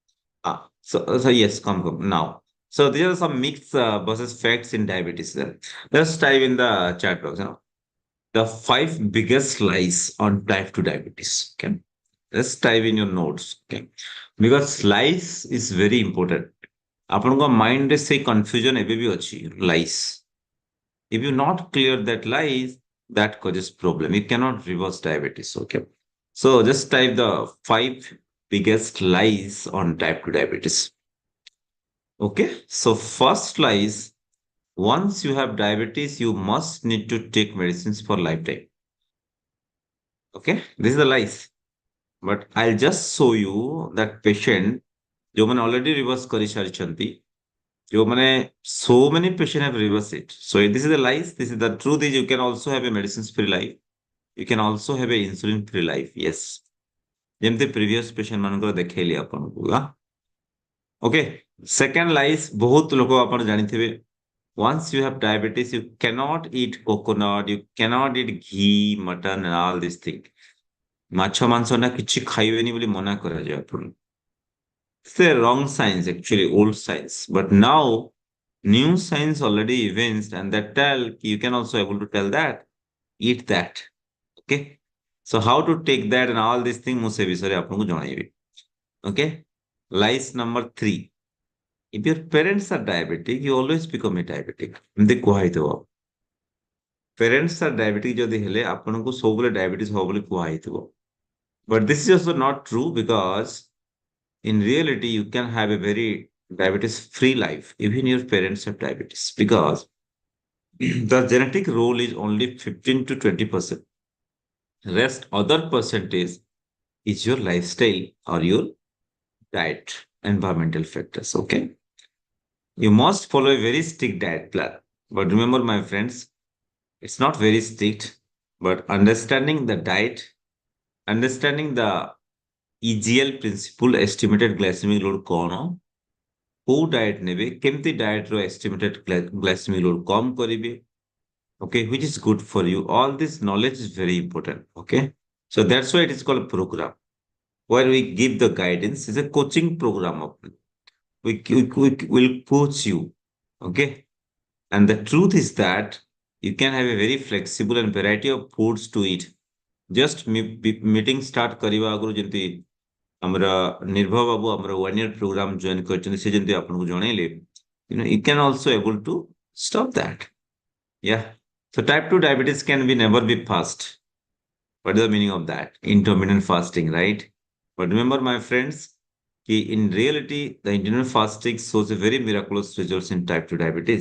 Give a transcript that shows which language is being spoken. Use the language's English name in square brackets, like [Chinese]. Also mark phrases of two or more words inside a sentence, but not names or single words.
[English] So yes, come now. So these are some myths versus facts in diabetes. Then let's type in the chat box. The 5 biggest lies on type 2 diabetes. Okay, let's type in your notes. Okay, because lies is very important. [Odia] ଆପଣଙ୍କ ମାଇଣ୍ଡରେ ସେଇ କନଫ୍ୟୁଜନ ଏବେ ବି ଅଛି lies. [English] If you not clear that lies, that causes problem. You cannot reverse diabetes. Okay, so just type the 5 biggest lies on type 2 diabetes. Okay, so first lies, once you have diabetes, you must need to take medicines for lifetime. Okay, this is the lies. But I'll just show you that patient, ଯୋଉମାନେ already reverse [Odia] କରିସାରିଛନ୍ତି, ଯୋଉମାନେ [English] so many patients have reversed it. So this is the lies. This is the truth is you can also have a medicines free life. You can also have a insulin free life. [Odia] Yes. ଯେମିତି [English] previous patient [Odia] ମାନଙ୍କର ଦେଖେଇଲି ଆପଣଙ୍କୁ. [English] Okay. Second lies, [Odia] ବହୁତ ଲୋକ ଆପଣ ଜାଣିଥିବେ. [English] Once you have diabetes, you cannot eat coconut, you cannot eat ghee, mutton, and all these things. [Odia] ମାଛ ମାଂସ ନା କିଛି ଖାଇବେନି ବୋଲି ମନା କରାଯାଏ ଆପଣଙ୍କୁ. [English] It's a wrong science, actually, old science. But now, new science already evinced, and that tell you can also able to tell that eat that. Okay. So how to take that and all these things [Odia] ମୁଁ ସେ ବିଷୟରେ ଆପଣଙ୍କୁ ଜଣାଇବି. [English] Okay. Lies number 3. If your parents are diabetic, you always become a diabetic. [Odia] ଏମିତି କୁହାହେଇଥିବ. [English] parents are diabetic [Odia] ଯଦି ହେଲେ ଆପଣଙ୍କୁ ସବୁବେଳେ diabetes ହବ ବୋଲି କୁହା ହେଇଥିବ. [English] But this is also not true because in reality you can have a very diabetes free life even your parents have diabetes because the genetic role is only 15 to 20%. Rest other percentage is your lifestyle or your diet, environmental factors. Okay. You must follow a very strict diet plan. But remember, my friends, it's not very strict, but understanding the diet, understanding the EGL principle, estimated glycemic load kono, [Odia] କୋଉ diet ନେବେ କେମିତି diet ର [English] estimated glycemic load [Odia] କମ କରିବେ, [English] okay, which is good for you. All this knowledge is very important. Okay. So that's why it is called a program where we give the guidance. It's a coaching program. We will coach you. Okay. And the truth is that you can have a very flexible and variety of foods to eat. Just meeting start [Odia] କରିବା ଆଗରୁ ଯେମିତି ଆମର ନିର୍ଭୟ ବାବୁ ଆମର [English] 1 year program [Odia] join କରିଛନ୍ତି ସେ ଯେମିତି ଆପଣଙ୍କୁ ଜଣେଇଲେ, [English] you can also able to stop that. Yeah. So type 2 diabetes can be never be fast. What is the meaning of that? Intermittent fasting, right? But remember, my friends, in reality, the intermittent fasting shows a very miraculous results in type 2 diabetes.